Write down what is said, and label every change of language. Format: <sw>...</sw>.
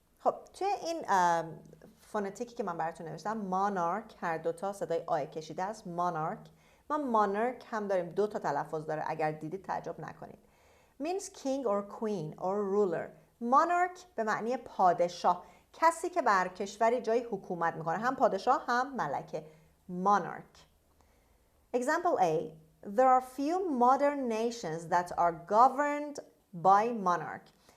<fa>خب توی این فونتیکی که من براتون نوشتم monarch هر دوتا صدای آی کشیده است. monarch هم داریم، دو تا تلفظ داره، اگر دیدید تعجب نکنید.</fa> <en>means king or queen or ruler.</en> <fa>monarch به معنی پادشاه، کسی که بر کشوری جای حکومت میکنه، هم پادشاه هم ملکه.</fa> <en>monarch. Example A. There are few modern nations that are governed by monarch.</en>